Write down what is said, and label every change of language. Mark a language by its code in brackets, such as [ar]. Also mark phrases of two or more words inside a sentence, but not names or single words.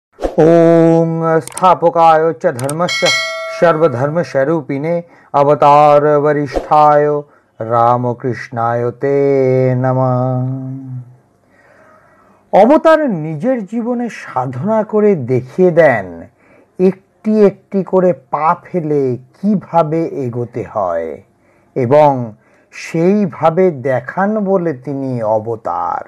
[sa] ओम स्थापकाय च धर्मस्य सर्वधर्मस्वरूपिणे अवतार वरिष्ठाय रामकृष्णाय ते नमः। [bn] অবতার নিজের জীবনে সাধনা করে দেখিয়ে দেন একটি একটি করে পা ফেলে কিভাবে এগোতে হয় এবং সেইভাবে দেখান বলে তিনি অবতার।